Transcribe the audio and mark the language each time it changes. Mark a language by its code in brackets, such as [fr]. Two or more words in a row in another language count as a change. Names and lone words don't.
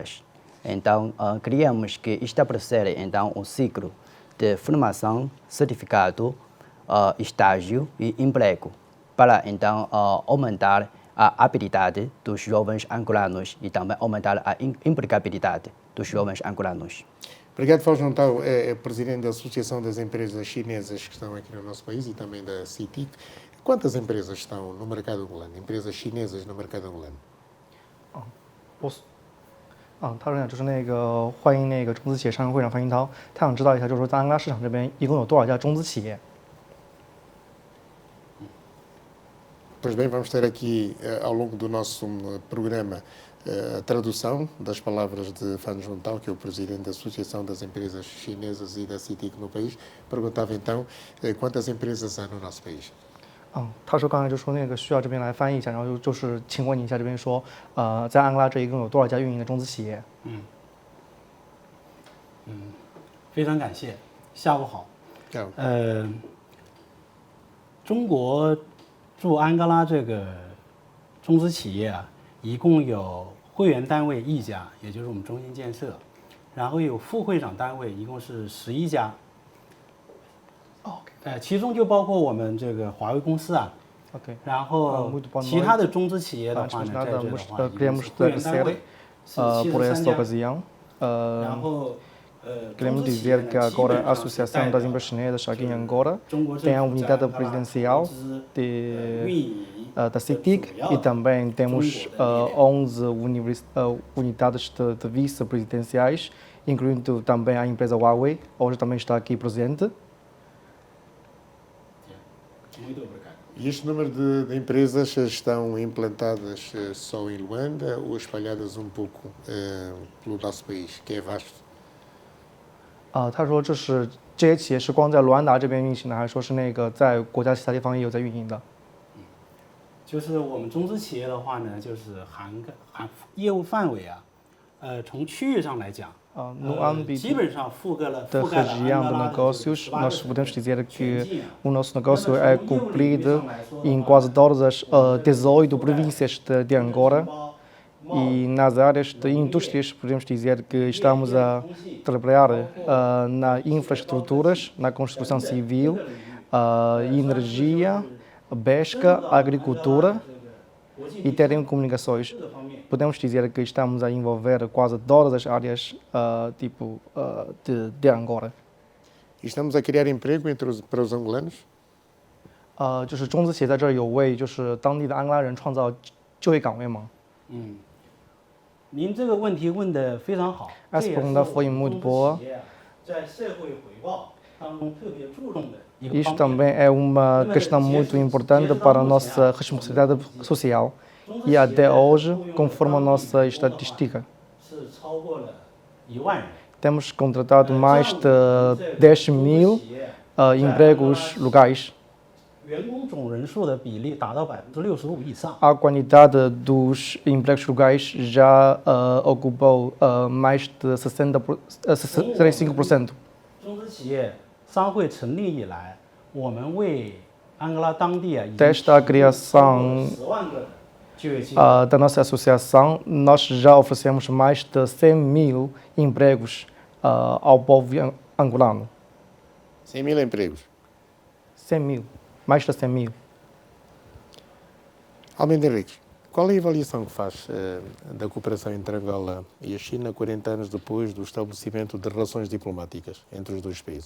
[pt] Então, queríamos que estabelecer então, um ciclo de formação, certificado, estágio e emprego para então aumentar a habilidade dos jovens angolanos e também aumentar a empregabilidade dos jovens angolanos. Obrigado, Fausto Tal, é presidente da Associação das Empresas Chinesas que estão aqui no nosso país e também da CITIC. Quantas empresas estão no mercado angolano, empresas chinesas no mercado angolano? [zh] 他说就是欢迎中资企业上市会长樊云涛，他想知道一下，就是说在安哥拉市场这边一共有多少家中资企业？ [pt] Pois bem, vamos ter aqui ao longo do nosso programa a tradução das palavras de Fan Juntao, que é o presidente da Associação das Empresas Chinesas e da CITIC no país. Perguntava então quantas empresas há no nosso país. [zh] 他说刚才就说需要这边来翻译一下，然后就是请问你一下这边说，在安哥拉这一共有多少家运营的中资企业？非常感谢，下午好。中国驻安哥拉这个中资企业啊，一共有会员单位1家，也就是我们中心建设，然后有副会长单位，一共是11家。其中就包括我们这个华为公司啊。然后其他的中资企业的话呢，在这的话，会员单位是73家。然后 [pt] Queremos dizer que agora a Associação das Empresas Chinesas aqui em Angola tem a unidade presidencial da CITIC e também temos 11 unidades de vice-presidenciais, incluindo também a empresa Huawei, hoje também está aqui presente. Muito obrigado. E este número de empresas estão implantadas só em Luanda ou espalhadas um pouco pelo nosso país, que é vasto? [zh] 他说这些企业是光在卢安达这边运行的，还是说是在国家其他地方也有在运营的？就是我们中资企业的话呢，就是业务范围啊， 从区域上来讲， [pt] no âmbito [zh] 基本上覆盖了 [pt] da [zh] 安哥 [pt] região [zh] 拉 [pt] de [zh] 的 [pt] negócios, 18 nós [zh] 个 [pt] podemos dizer que [zh] 全境 [pt] o nosso negócio é cumprido em quase todas as 18 províncias de Angola. E nas áreas de indústrias, podemos dizer que estamos a trabalhar nas infraestruturas, na construção civil, energia, pesca, agricultura e telecomunicações. Podemos dizer que estamos a envolver quase todas as áreas de Angola. E estamos a criar emprego para os angolanos? [zh] 就是中资企业在这儿有为就是当地的安哥拉人创造就业岗位吗？您这个问题问得非常好， [pt] Essa [zh] 这也是 [pt] pergunta [zh] 我 [pt] foi [zh] 们 [pt] muito [zh] 中资 [pt] boa. [zh] 企业在社会回报当中特别注重的一个 [pt] Isto [zh] 方面。 [pt] também é uma questão muito importante para a nossa responsabilidade social. E até hoje, conforme a nossa estatística, [zh] 是超过了1万人。 [pt] temos contratado mais de 10.000 empregos locais. [zh] 员工总人数的比例达到65%以上。 [pt] A quantidade dos empregos locais já ocupou mais de 65%. [zh] 中资企业商会成立以来，我们为安哥拉当地已经 [pt] Desde a criação [zh] 10 万个就业机会。 [pt] da nossa associação, nós já oferecemos mais de 100.000 empregos ao povo angolano. 100.000 empregos. 100.000, mais de 100.000. Almeida Henriques, qual é a avaliação que faz da cooperação entre Angola e a China 40 anos depois do estabelecimento de relações diplomáticas entre os dois países?